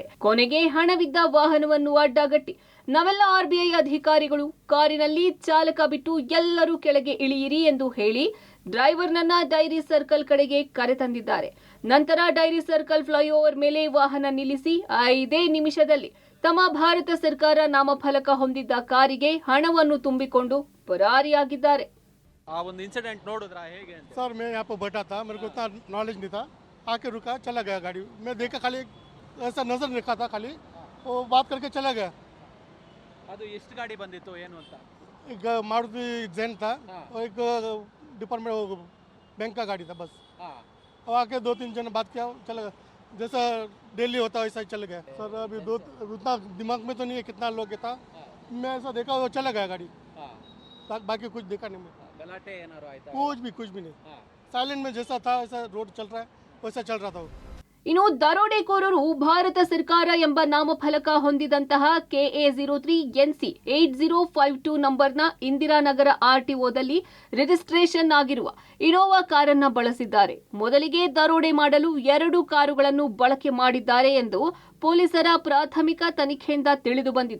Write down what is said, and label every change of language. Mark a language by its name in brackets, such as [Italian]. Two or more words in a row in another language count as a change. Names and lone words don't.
[Kannada] ಕೊನೆಗೆ ಹಣವಿದ್ದ ವಾಹನವನ್ನು ಅಡ್ಡಗಟ್ಟಿ ನಾವೆಲ್ಲ RBI ಅಧಿಕಾರಿಗಳು ಕಾರಿನಲ್ಲಿ ಚಾಲಕ ಬಿಟ್ಟು ಎಲ್ಲರೂ ಕೆಳಗೆ ಇಳಿಯಿರಿ ಎಂದು ಹೇಳಿ ಡ್ರೈವರ್ನನ್ನ ಡೈರಿ ಸರ್ಕಲ್ ಕಡೆಗೆ ಕರೆತಂದಿದ್ದಾರೆ. ನಂತರ ಡೈರಿ ಸರ್ಕಲ್ ಫ್ಲೈಓವರ್ ಮೇಲೆ ವಾಹನ ನಿಲ್ಲಿಸಿ 5 ನಿಮಿಷದಲ್ಲಿ ತಮ್ಮ ಭಾರತ ಸರ್ಕಾರ ನಾಮಫಲಕ ಹೊಂದಿದ್ದ ಕಾರಿಗೆ ಹಣವನ್ನು ತುಂಬಿಕೊಂಡು ಪರಾರಿಯಾಗಿದ್ದಾರೆ. ಆ ಒಂದು ಇನ್ಸಿಡೆಂಟ್ ನೋಡಿದ್ರಾ ಹೇಗೆ ಅಂತ? [Hindi] सर मैं यहाँ पर बैठा था, मेरे को इतना नॉलेज नहीं था, आके रुका, चला गया गाड़ी. मैं देखा खाली ऐसा नजर रखा था, खाली वो बात करके चला गया. [Kannada] ಅದು ಎಷ್ಟು ಗಾಡಿ ಬಂದಿತ್ತು ಏನು ಅಂತ? [Hindi] एक मारुति जैन था और एक [English] department bank [Hindi] का गाड़ी था बस. और आके 2-3 जन बात किया, चला गया. जैसा डेली होता है वैसा ही चल गया. सर अभी उतना दिमाग में तो नहीं है कितना लोग था. मैं ऐसा देखा वो चला गया गाड़ी, बाकी कुछ देखा नहीं. मैं [Kannada] ಗಲಾಟೆ ಏನಾರು ಆಯ್ತಾ? [Hindi] कुछ भी नहीं. साइलेंट में जैसा था ऐसा रोड चल रहा है वैसा चल रहा था वो. [Kannada] ಇನ್ನು ದರೋಡೆಕೋರರು ಭಾರತ ಸರ್ಕಾರ ಎಂಬ ನಾಮಫಲಕ ಹೊಂದಿದಂತಹ KA03 NC 8052 ನಂಬರ್ನ ಇಂದಿರಾನಗರ RTOದಲ್ಲಿ ರಿಜಿಸ್ಟ್ರೇಷನ್ ಆಗಿರುವ ಇನೋವಾ ಕಾರನ್ನ ಬಳಸಿದ್ದಾರೆ. ಮೊದಲಿಗೆ ದರೋಡೆ ಮಾಡಲು 2 ಕಾರುಗಳನ್ನು ಬಳಕೆ ಮಾಡಿದ್ದಾರೆ ಎಂದು ಪೊಲೀಸರ ಪ್ರಾಥಮಿಕ ತನಿಖೆಯಿಂದ ತಿಳಿದು ಬಂದಿದೆ.